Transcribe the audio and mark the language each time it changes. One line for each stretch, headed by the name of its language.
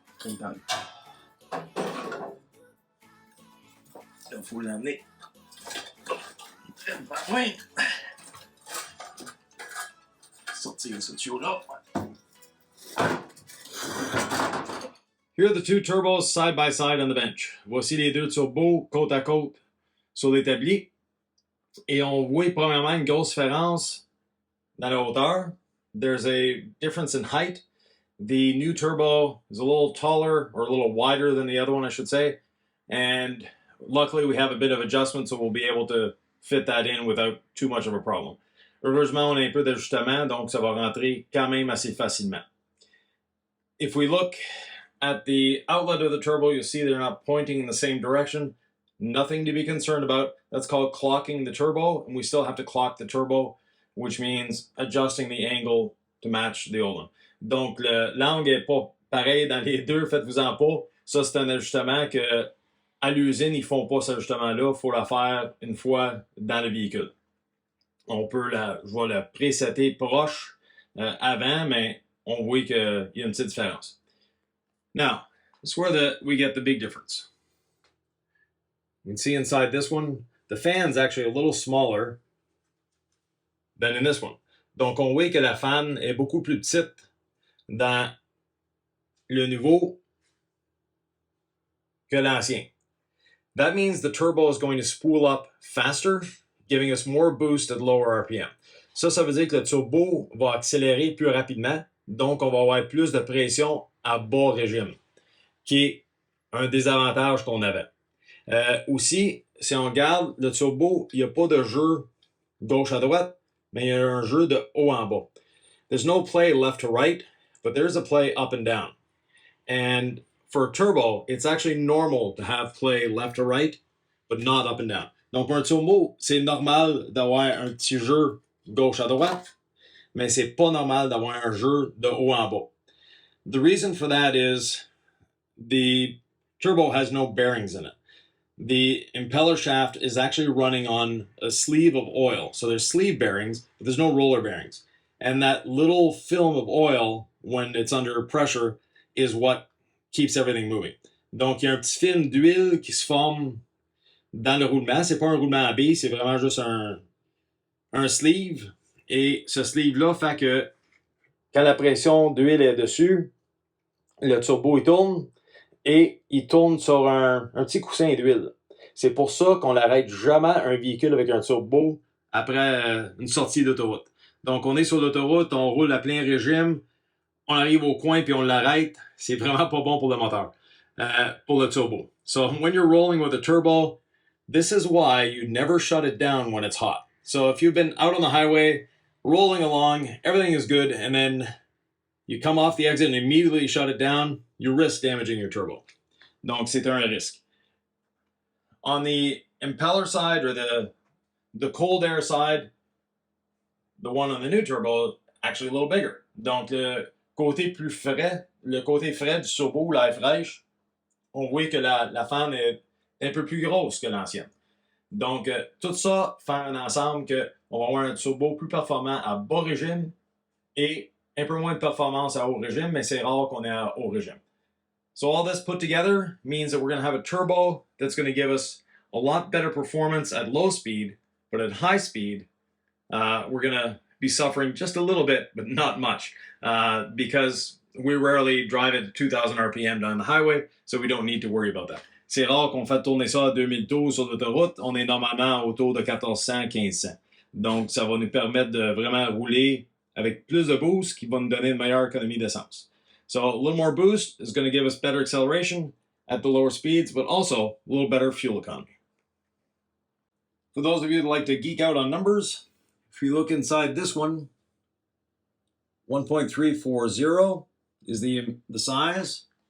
French: Il faut l'amener. Pas loin. Sortir ce tuyau-là.
English: Here are the two turbos side by side on the bench.
French: Voici les deux turbos côte à côte sur l'établi. Et on voit premièrement une grosse différence dans la hauteur.
English: There's a difference in height. The new turbo is a little taller or a little wider than the other one, I should say. And luckily we have a bit of adjustment, so we'll be able to fit that in without too much of a problem.
French: Heureusement, on a un peu d'ajustement, donc ça va rentrer quand même assez facilement.
English: If we look at the outlet of the turbo, you'll see they're not pointing in the same direction. Nothing to be concerned about. That's called clocking the turbo, and we still have to clock the turbo, which means adjusting the angle to match the old one.
French: Donc, l'angle n'est pas pareil dans les deux, faites-vous-en pas. Ça, c'est un ajustement que à l'usine, ils font pas cet ajustement-là. Il faut le faire une fois dans le véhicule. On peut je vais le présetter proche avant, mais on voit qu'il y a une petite différence.
English: Now, this is where we get the big difference. You can see inside this one, the fan's actually a little smaller than in this one.
French: Donc, on voit que la fan est beaucoup plus petite dans le nouveau que l'ancien.
English: That means the turbo is going to spool up faster, giving us more boost at lower RPM.
French: Ça veut dire que le turbo va accélérer plus rapidement, donc on va avoir plus de pression à bas régime, qui est un désavantage qu'on avait. Aussi, si on regarde le turbo, il n'y a pas de jeu gauche à droite, mais il y a un jeu de haut en bas.
English: There's no play left to right, but there's a play up and down. And for a turbo, it's actually normal to have play left to right, but not up and down.
French: Donc, pour un turbo, c'est normal d'avoir un petit jeu gauche à droite, mais c'est pas normal d'avoir un jeu de haut en bas.
English: The reason for that is the turbo has no bearings in it. The impeller shaft is actually running on a sleeve of oil. So there's sleeve bearings, but there's no roller bearings. And that little film of oil, when it's under pressure, is what keeps everything moving.
French: Donc, il y a un petit film d'huile qui se forme dans le roulement. C'est pas un roulement à billes, c'est vraiment juste un sleeve. Et ce sleeve-là fait que quand la pression d'huile est dessus, le turbo il tourne et il tourne sur un petit coussin d'huile. C'est pour ça qu'on n'arrête jamais un véhicule avec un turbo après une sortie d'autoroute. Donc, on est sur l'autoroute, on roule à plein régime, on arrive au coin puis on l'arrête. C'est vraiment pas bon pour le moteur, pour le turbo.
English: So, when you're rolling with a turbo, this is why you never shut it down when it's hot. So, if you've been out on the highway rolling along, everything is good, and then you come off the exit and immediately shut it down, you risk damaging your turbo.
French: Donc, c'est un risque.
English: On the impeller side, or the cold air side, the one on the new turbo is actually a little bigger.
French: Donc, le côté plus frais, le côté frais du turbo, l'air fraîche, on voit que la fan est un peu plus grosse que l'ancienne. Donc, tout ça fait un ensemble qu'on va avoir un turbo plus performant à bas régime et un peu moins de performance à haut régime, mais c'est rare qu'on ait à haut régime.
English: So all this put together means that we're going to have a turbo that's going to give us a lot better performance at low speed, but at high speed, we're going to be suffering just a little bit, but not much, because we rarely drive at 2,000 RPM down the highway, so we don't need to worry about that.
French: C'est rare qu'on fasse tourner ça à 2000 tours sur l'autoroute. On est normalement autour de 1400, 1500. Donc, ça va nous permettre de vraiment rouler avec plus de boost qui va nous donner une meilleure économie d'essence.
English: So, a little more boost is going to give us better acceleration at the lower speeds, but also a little better fuel economy. For those of you that like to geek out on numbers, if you look inside this one, 1.340 is the size.